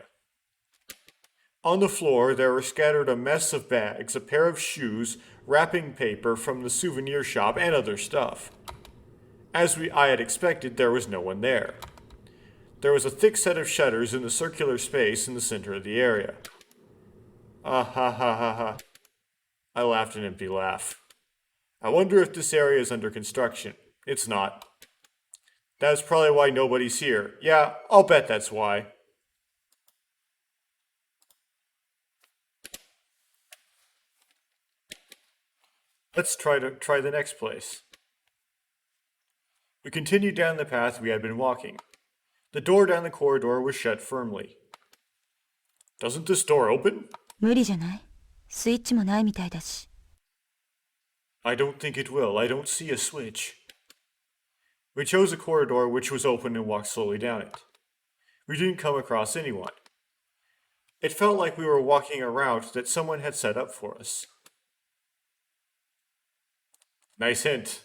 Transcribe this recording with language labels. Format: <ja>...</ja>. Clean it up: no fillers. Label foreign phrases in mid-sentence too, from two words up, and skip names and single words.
<en>On the floor, there were scattered a mess of bags, a pair of shoes, wrapping paper from the souvenir shop, and other stuff. As I had expected, there was no one there. There was a thick set of shutters in the circular space in the center of the area. Ah ha ha ha ha. I laughed an empty laugh. I wonder if this area is under construction. It's not. That's probably why nobody's here. Yeah, I'll bet that's why. Let's try the next place. We continued down the path we had been walking. The door down the corridor was shut firmly. Doesn't this door open?</en> <ja>無理じゃない？スイッチもないみたいだし。</ja> <en>I don't think it will. I don't see a switch. We chose a corridor which was open and walked slowly down it. We didn't come across anyone. It felt like we were walking a route that someone had set up for us. Nice hint.</en>